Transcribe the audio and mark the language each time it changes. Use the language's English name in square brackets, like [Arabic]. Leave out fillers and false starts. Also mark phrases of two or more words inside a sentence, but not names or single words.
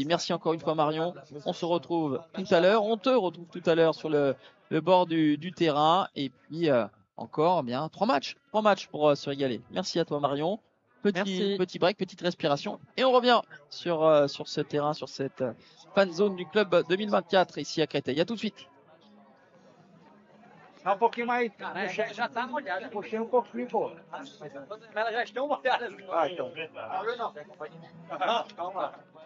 [French] Merci encore une fois Marion. On se retrouve tout à l'heure. On te retrouve tout à l'heure sur le bord du terrain. Et puis encore bien 3 matchs pour se régaler. Merci à toi Marion. Merci. Petit break, petite respiration. Et on revient sur ce terrain, sur cette fan zone du club 2024 ici à Créteil. À tout de suite. [Portuguese] Um pouquinho mais. Já tá molhada. Puxei pouquinho, pô. Mas elas já estão molhadas. Ah, então. Não. Calma lá.